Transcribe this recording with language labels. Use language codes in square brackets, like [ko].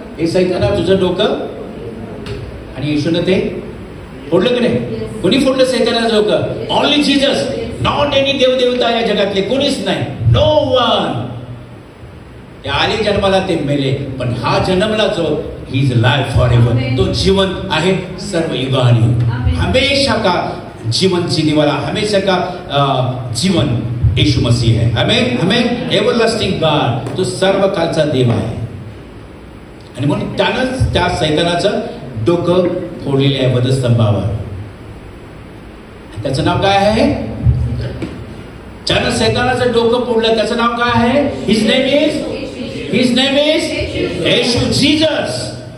[mr] हे सैताना तुझं डोकं. आणि येशूनं ते फोडलं की नाही? कोणी फोडलं सैतानाचं डोकं? [en] Only Jesus. Not any [mr] देवदेवता या जगातले कोणीच नाही. [en] No one. [mr] ते आले जन्माला, ते मेले, पण हा जन्मला जो, [en] He is life for ever. [mr] तो जीवन आहे सर्व युगानी. [hi] हमेशा का जीवन जीने वाला, हमेशा का जीवन येशू मसीह है. [mr] हमें [en] everlasting God, [mr] तो सर्व कालचा देव आहे. आणि म्हणून त्यानंच त्या सैतानाचं डोकं फोडलेले आहे वधस्तंभावर. त्याचं नाव काय आहे? ज्यानं सैतानाचं डोकं फोडलं त्याचं नाव काय आहे? [en] His name is Yeshu. Jesus.